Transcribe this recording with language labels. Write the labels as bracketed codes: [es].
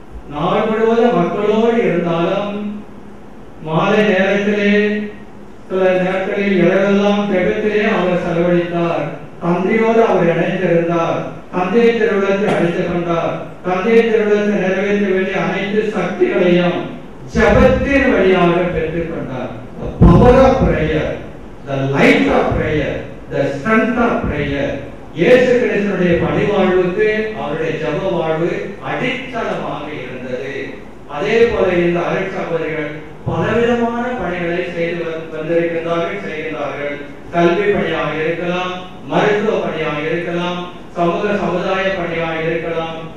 [ta] நாள் முழுவதும் மக்களோடு இருந்தாலும் மாலை நேரத்திலே சில நேரங்களில் இரவெல்லாம் ஜெபத்திலே அவர் செலவழித்தார். தந்தையோடு அவர் இணைந்திருந்தார். தந்தையை திருவிழத்தை அழைத்துக் கொண்டார். தந்தையை திருவிழத்தை நிறைவேற்ற வேண்டிய அனைத்து சக்திகளையும் ஜெபத்தின் வழியாக பெற்றுக் கொண்டார். [en] The power of prayer, the light of prayer, the strength of prayer. [ta] இயேசு கிறிஸ்துவினுடைய பணிவாழ்வுக்கு அவருடைய ஜெப வாழ்வு அடித்தளமாக இருந்தது. அதே போல இந்த அருள் சகோதரிகள் பலவிதமான பணிகளை செய்து செய்கின்றார்கள். கல்வி பணியாக இருக்கலாம், மருத்துவ பணியாக இருக்கலாம், சமுதாய பணியாக இருக்கலாம்.